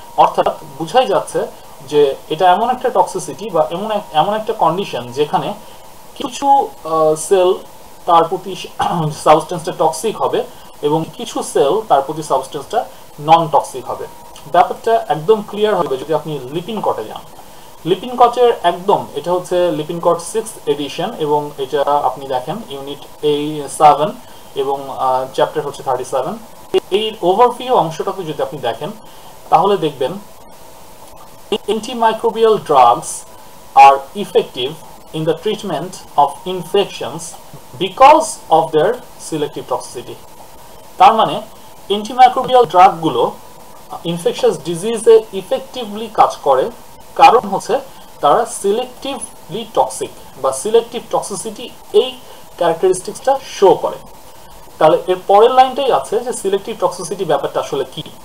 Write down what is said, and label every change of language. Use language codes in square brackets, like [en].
[bn] অর্থাৎ বুঝাই যাচ্ছে যে এটা এমন একটা টক্সিসিটি বা এমন একটা কন্ডিশন যেখানে কিছু সেল তার প্রতি সাবস্টেন্সটা টক্সিক হবে এবং কিছু সেল তার প্রতি সাবস্টেন্সটা নন টক্সিক হবে। ব্যাপারটা একদম ক্লিয়ার হবে যদি আপনি লিপিনকটে যান। লিপিনকটের একদম এটা হচ্ছে লিপিনকট 6th এডিশন এবং এটা আপনি দেখেন ইউনিট A7 এবং চ্যাপ্টার হচ্ছে 37। এই ওভারভিউ অংশটাকে যদি আপনি দেখেন তাহলে দেখবেন [en] antimicrobial drugs are effective in the treatment of infections because of their selective toxicity. [bn] তার মানে অ্যান্টিমাইক্রোবিয়াল ড্রাগগুলো ইনফেকশাস ডিজিজে ইফেক্টিভলি কাজ করে, কারণ হচ্ছে তারা সিলেক্টিভলি টক্সিক বা সিলেক্টিভ টক্সিসিটি এই ক্যারেক্টারিস্টিক্সটা শো করে। তাহলে এর পরের লাইনটাই আছে যে সিলেক্টিভ টক্সিসিটি ব্যাপারটা আসলে কি।